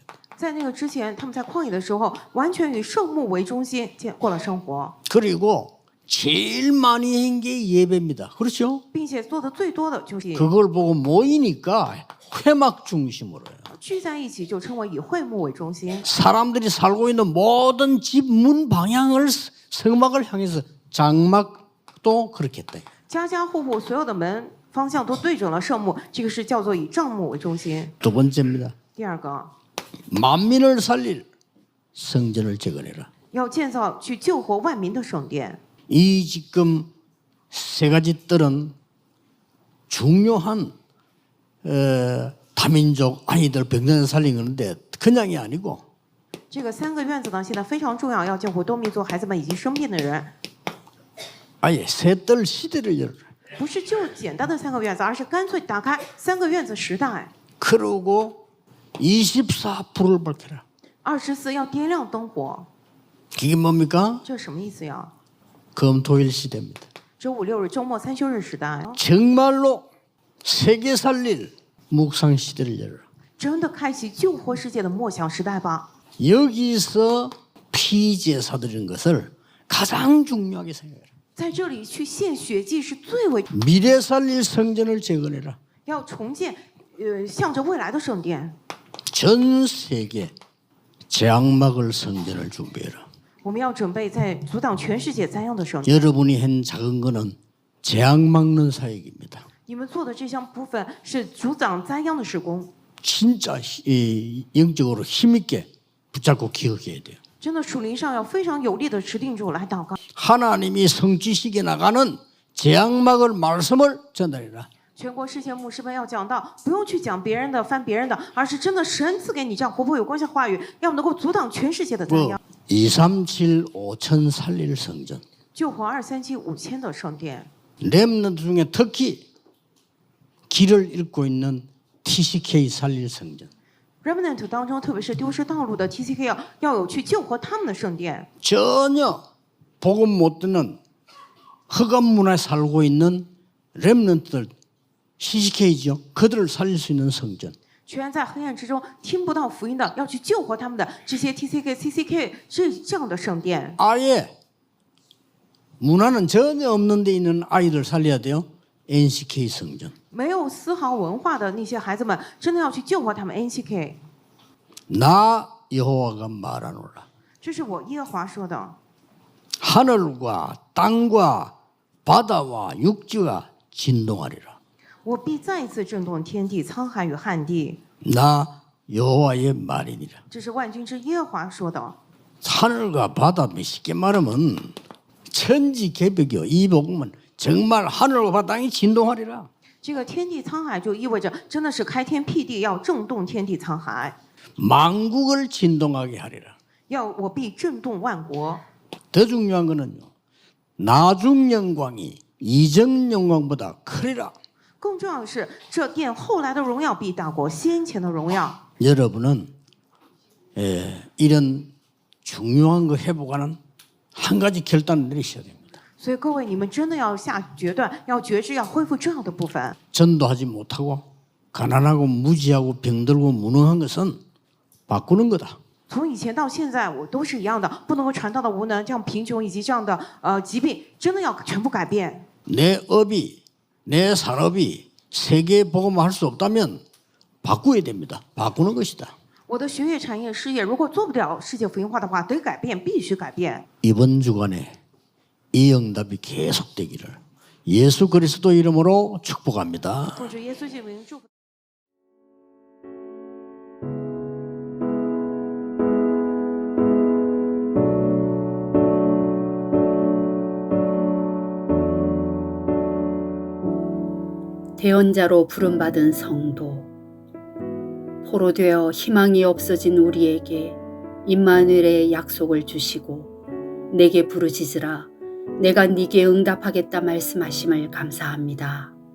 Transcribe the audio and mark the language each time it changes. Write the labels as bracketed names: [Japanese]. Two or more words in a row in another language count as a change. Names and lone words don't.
[Chinese] 在那个之前，他们在旷野的时候，完全以圣幕为中心过了生活， [Korean] 그리고 제일 많이 한 게 예배입니다. 그렇죠? [Chinese] 并且做的最多的就是 [Korean] 그걸 보고 모이니까 회막 중심으로요. [Chinese] 聚在一起，就称为以会幕为中心。 [Korean] 사람들이 살고 있는 모든 집 문 방향을 성막을 향해서 장막도 그렇게 했다. [Chinese] 家家户户所有的门方向都对准了圣幕，这个是叫做以帐幕为中心。 [Korean] 두 번째입니다. [Chinese] 第二个， [Korean] 만민을 살릴 성전을 재건해라. [Chinese] 要建造去救活万民的圣殿。 [Korean] 이 지금 세 가지 뜰은 중요한 다민족 아이들 병든 살린 건데 그냥이 아니고 [Chinese] 这个三个院子呢，现在非常重要，要救活多民族孩子们以及生病的人， [Korean] 아예 새 뜰 시대를 열어라. [Chinese] 不是就简单的三个院子，而是干脆打开三个院子时代， [Korean] 그러고 24불을 밝혀라. [Chinese] 24 要点亮灯火， [Korean] 이게 뭡니까? [Chinese] 这是什么意思呀？ [Korean] 금토일 시대입니다. [Chinese] 周五六日周末3休日时代， [Korean] 정말로 세계 살릴 묵상 시대를 열어라. [Chinese] 真的开启救活世界的默想时代吧。 [Korean] 여기서 피제사 드리는 것을 가장 중요하게 생각해라. [Chinese] 在这里去献血祭是最为 [Korean] 미래 살릴 성전을 재건해라. [Chinese] 要重建，向着未来的圣殿。 [Korean] 전 세계 재앙막을 성전을 준비해라. [Chinese] 我们要准备在阻挡全世界灾殃的圣殿。 [Korean] 여러분이 한 작은 거는 재앙 막는 사역입니다. [Chinese] 你们做的这项部分是阻挡灾殃的事工， [Korean] 진짜 영적으로 힘있게 붙잡고 기억해야 돼요. [Chinese] 真的属灵上要非常有力的持定住来祷告。 [Korean] 하나님이 성취시켜 나가는 재앙막을 말씀을 전달해라. [Chinese] 全国世界牧师们要讲到，不用去讲别人的、翻别人的，而是真的神赐给你这样活泼有光效话语，要能够阻挡全世界的灾殃。 [Korean] 237 5천 살릴 성전. [Chinese] 救活237 5000的圣殿， [Korean] 렘넌트 중에 특히 길을 잃고 있는 TCK 살릴 성전. [Chinese] Remnant 当中，特别是丢失道路的 TCK 要有去救活他们的圣殿。 [Korean] 전혀 복음 못 듣는 흑암 문화에 살고 있는 렘넌트들 CCK죠. 그들을 살릴 수 있는 성전. [Chinese] 全在黑暗之中听不到福音的，要去救活他们的这些 TCK、CCK 这样的圣殿。 [Korean] 아예 문화는 전혀 없는 데 있는 아이들 살려야 돼요. NCK 성전. [Chinese] 没有丝毫文化的那些孩子们，真的要去救活他们 NCK。 [Korean] 나 여호와가 말하노라. [Chinese] 这是我耶和华说的。 [Korean] 하늘과 땅과 바다와 육지가 진동하리라. [Chinese] 我必再一次震动天地、沧海与旱地。 [Korean] 나 여호와의 말이니라. [Chinese] 这是万军之耶和华说的。 [Korean] 하늘과 바다 쉽게 말하면 천지개벽이요. 이 복음은 정말 하늘과 바다 땅이 진동하리라. [Chinese] 这个天地沧海就意味着真的是开天辟地，要震动天地沧海， [Korean] 만국을 진동하게 하리라. [Chinese] 我必震动万国。 [Korean] 더 중요한 거는요. 나중 영광이 이전 영광보다 크리라. [Chinese] 更重要的是，这殿后来的荣耀比大国先前的荣耀。 [Korean] 여러분은 이런 중요한 거 회복하는 한 가지 결단을 내리셔야 됩니다. [Chinese] 所以各位，你们真的要下决断，要觉知，要恢复这样的部分。 [Korean] 전도하지 못하고 가난하고 무지하고 병들고 무능한 것은 바꾸는 거다. [Chinese] 从以前到现在，我都是一样的，不能够传道的无能，这样贫穷以及这样的疾病，真的要全部改变。 [Korean] 내 업이 내 산업이 세계 복음화할 수 없다면 바꾸어야 됩니다. 바꾸는 것이다. [Chinese] 我的学业、产业、事业，如果做不了世界福音化的话，得改变，必须改变。 [Korean] 이번 주간에 이 응답이 계속되기를 예수 그리스도 이름으로 축복합니다. [Chinese] 奉主耶稣基督名祝福。 [Korean] 대언자로 부름받은 성도, 포로되어 희망이 없어진 우리에게 임마누엘의 약속을 주시고 내게 부르짖으라 내가 네게 응답하겠다 말씀하심을 감사합니다.